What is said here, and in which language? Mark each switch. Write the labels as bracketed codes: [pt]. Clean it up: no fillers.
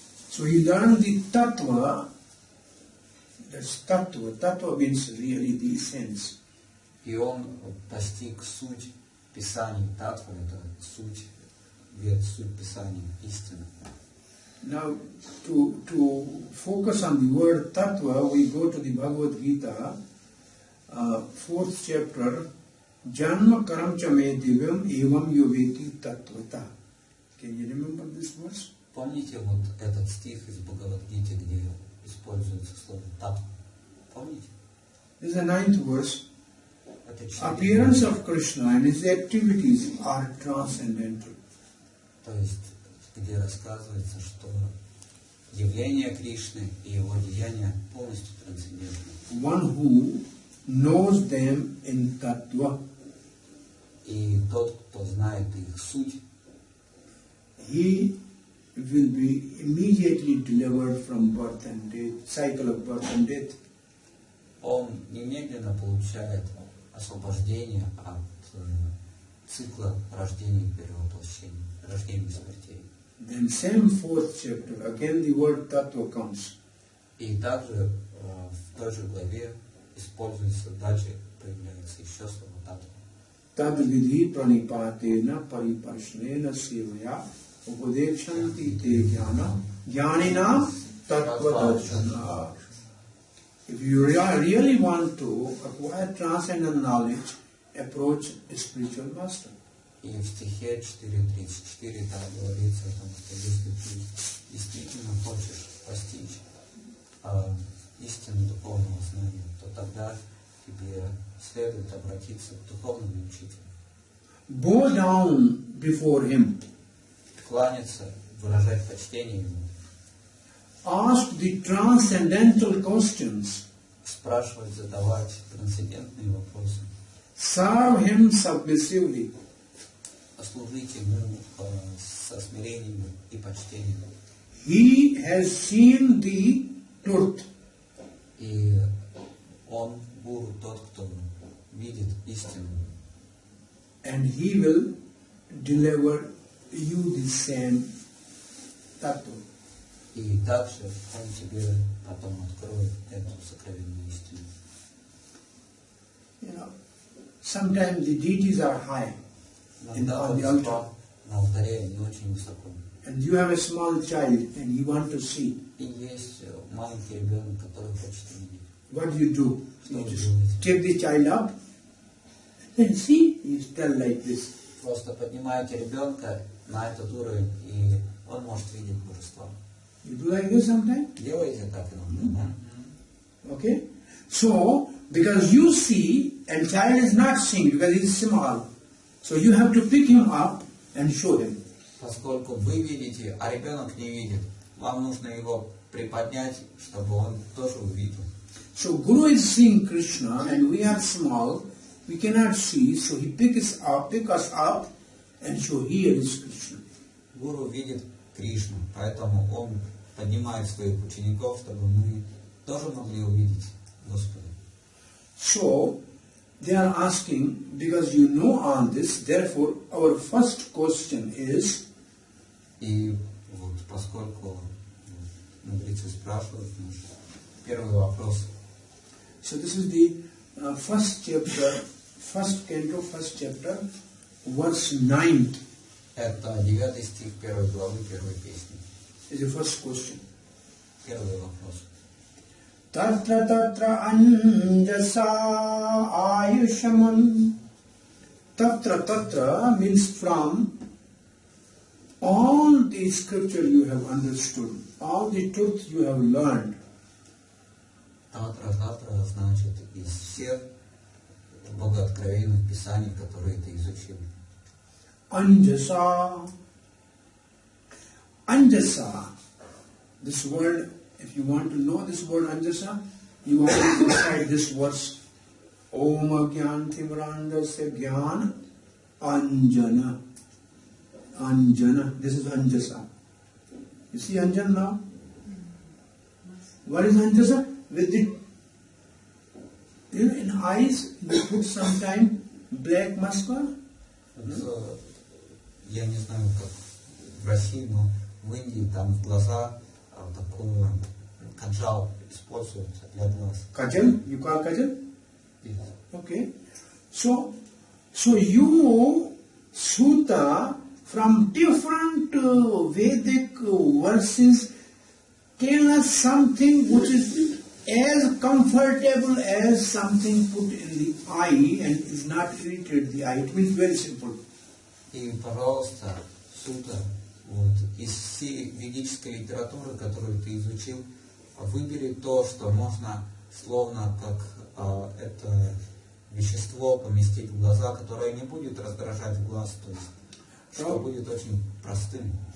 [en] So he learned the tattva. That's tattva. Tattva means really the essence. [ru] И он постиг суть Писаний. Татва — это суть Писания, истина. [en] Now, to focus on the word tattva, we go to the Bhagavad Gita, 4th chapter, [sa] Janma karam cha me divyam evam yoveti tattvata. [en] Can you remember this verse? [ru] Помните вот этот стих из Бхагавад-гиты, где используется слово татва? Помните? [en] This is the 9th verse. [ru] Это [en] Appearance of Krishna and his activities are transcendental. [ru] То есть, где рассказывается, что явление Кришны и его деяния полностью трансцендентны. [en] One who knows them in tattva, [ru] И тот, кто знает их суть, [en] he will be immediately delivered from birth and death, cycle of birth and death. [ru] он немедленно получает освобождение от цикла рождения и перевоплощения, рождения и смертей. [en] Then same 4th chapter, again the word tattva comes. [ru] И также в той же главе используется дальше проявляется еще слово татва. [sa] Tad vidhi pranipatena pariparshnena sevaya upadekshanti te jnana jnanina tattvadarshana. [en] If you really want to acquire transcendent knowledge, approach a spiritual master. [ru] И в стихе 4.34 там говорится о том, что если ты действительно хочешь постичь истину духовного знания, то тогда тебе следует обратиться к духовному учителю. [en] Bow down before him. [ru] Кланяться, выражать почтение ему. [en] Ask the transcendental questions. [ru] Спрашивать, задавать трансцендентные вопросы. [en] Serve him submissively. [ru] Служить ему со смирением и почтением. [en] He has seen the truth. [ru] И он, гуру, тот, кто видит истину. [en] And he will deliver you the same tattva. [ru] И также он тебе потом откроет эту сокровенную истину. [en] You know, sometimes the deities are high on the altar. [ru] На алтаре не очень высоко. [en] And you have a small child and you want to see. [ru] И есть маленький ребенок, который хочет видеть. [en] What do? [ru] Что [en] You [ru] вы [en] just [ru] делаете? [en] take the child up and see, you tell like this. [ru] Просто поднимаете ребенка на этот уровень, и он может видеть божество. [en] You do like this sometimes? [ru] Делаете так иногда, да? [en] Okay? So, because you see and child is not seeing because he is small. So you have to pick him up and show him. [ru] Поскольку вы видите, а ребенок не видит, вам нужно его приподнять, чтобы он тоже увидел. [en] So Guru is seeing Krishna and we are small, we cannot see, so he pick us up and show here is Krishna. [ru] Гуру видит Кришну, поэтому он поднимает своих учеников, чтобы мы тоже могли увидеть Господа. [en] So they are asking, because you know all this, therefore our first question is, [ru] И вот поскольку мудрецы спрашивают нас, первый вопрос. [en] so this is the first chapter, first canto, first chapter, verse 9 [ru] Это 9 стих 1 главы 1 песни. [en] is the first question. [ru] Первый вопрос. [sa] Tatra tatra anjasa ayushaman. [en] Tatra tatra means from all the scripture you have understood, all the truth you have learned. [ru] Татра значит из всех богооткровенных писаний, которые ты изучил. [sa] Anjasa. Anjasa. [en] This word, if you want to know this word Anjasa, you want to recite this verse. [sa] Om Agyan Timrandasya Gyan Anjana. [en] Anjana. This is Anjasa. You see Anjan now? What is Anjasa? With the, in eyes, you put sometime black mascara. [ru] Я не знаю, как в России, но в Индии там в глаза такой канджал используется для глаз. [en] Kajal? You call Kajal? Yes. Okay. So you, Sutta, from different Vedic verses, tell us something which is as comfortable as something put in the eye and is not irritate the eye. It means very simple. [ru] И, пожалуйста, Сutta, вот, из всей ведической литературы, которую ты изучил, выбери то, что можно словно как это вещество поместить в глаза, которое не будет раздражать глаз, то есть что будет очень простым.